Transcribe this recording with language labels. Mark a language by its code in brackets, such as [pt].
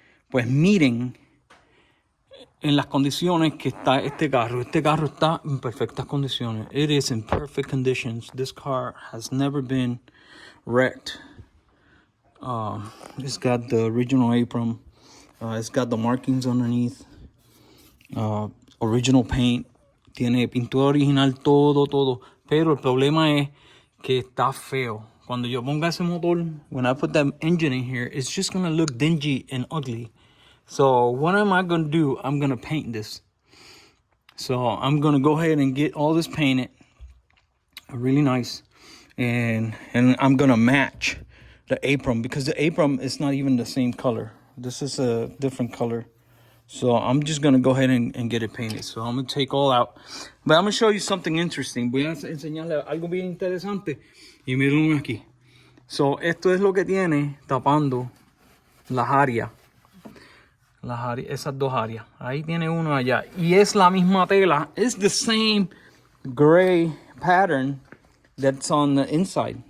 [es] Pues miren en las condiciones que está este carro. Este carro está en perfectas condiciones. [en] It is in perfect conditions. This car has never been wrecked. It's got the original apron. It's got the markings underneath. Original paint. [es] Tiene pintura original, todo. Pero el problema es que está feo. Cuando yo ponga ese motor, [en] when I put that engine in here, it's just going to look dingy and ugly. So what am I going to do? I'm going to paint this. So I'm going to go ahead and get all this painted. Really nice. And I'm going to match the apron because the apron is not even the same color. This is a different color. So I'm just going to go ahead and get it painted. So I'm going to take all out. But I'm going to show you something interesting. [es] Voy a enseñarle algo bien interesante. Y miren aquí. So esto es lo que tiene tapando las áreas. Esas dos áreas. Ahí tiene uno allá. Y es la misma tela. [en] It's the same gray pattern that's on the inside.